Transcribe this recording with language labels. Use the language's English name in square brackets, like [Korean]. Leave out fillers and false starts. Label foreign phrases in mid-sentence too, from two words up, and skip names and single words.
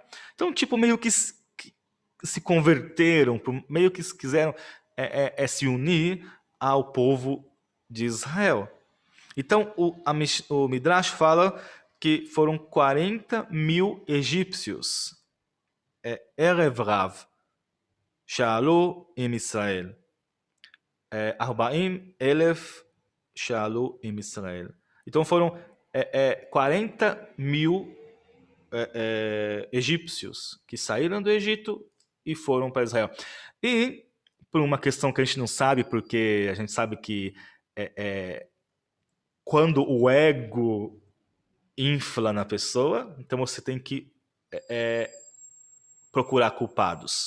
[Portuguese] Então, tipo, meio que se converteram, meio que quiseram se unir ao povo de Israel. Então, o Midrash fala que foram 40 mil egípcios. [Hebrew] ערב רב, שעלו עם ישראל. 40,000 שעלו עם ישראל. [Portuguese] Então foram 40 mil egípcios que saíram do Egito e foram para Israel. E por uma questão que a gente não sabe, porque a gente sabe que quando o ego infla na pessoa, então você tem que procurar culpados.